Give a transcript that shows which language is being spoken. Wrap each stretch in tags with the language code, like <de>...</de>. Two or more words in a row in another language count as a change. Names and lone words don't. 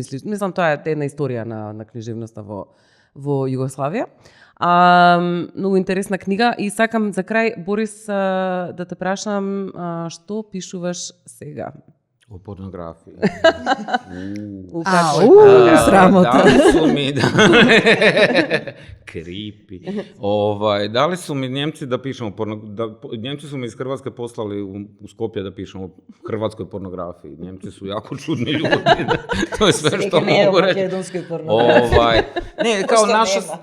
<mk>Мислам, тоа е една историја на книжевноста во Југославија. Многу интересна книга и сакам за крај, Борис, да те прашам што пишуваш сега?</mk> <hr>О порнографiji.</hr> <mk>Срамота.</mk> <hr>Dali su mi, kripi, dali su mi Njemci da pišemo Njemci su mi iz Hrvatske poslali u Skopje da pišemo o hrvatskoj pornografiji. Njemci su jako čudni ljudi. To je sve što mogu reći. Ne, kao naša...</hr>